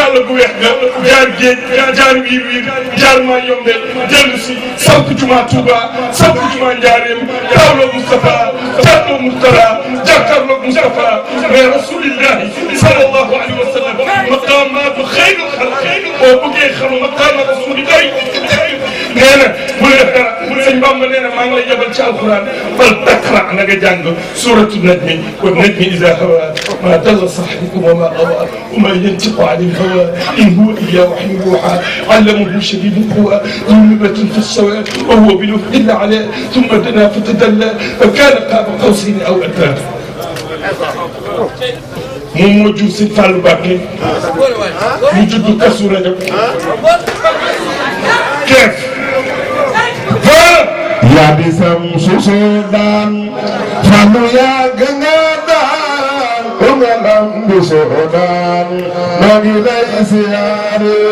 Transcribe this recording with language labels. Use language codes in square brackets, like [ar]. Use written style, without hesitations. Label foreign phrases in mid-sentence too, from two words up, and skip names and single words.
[wo] kàlla gu weex ga jaar géej jaar wiir wiir jaar maa yombe dellu si samp juma Touba samp juma Njaareem tawloo Moustapha jàlloo Mourtala jàkkaarloo Moustapha mais [ar] رسول الله صلى الله عليه وسلم مقامات خير الخلق [wo] boo bëggee xam maqaama rasulillahi nee na bu def dara sëñ Bamba nee na maa ngi lay yebal ci alquran fal taqra na nga jàng [ar] سورة النجم والنجم إذا هوى ما ضل صاحبكم وما غوى وما ينطق عن الهوى إن هو إلا وحي يوحى علمه شديد القوى ذو مرة في السواء وهو بالأفق الأعلى ثم دنا فتدلى فكان قاب قوسين أو أدنى [wo] moom moo jur si Fallou Mbacké mu judd Kazu Rajab keef yaa di sam suusoo daan Fallou yàgg nga daan o nga lambi soo daan maa ngi lay siyaare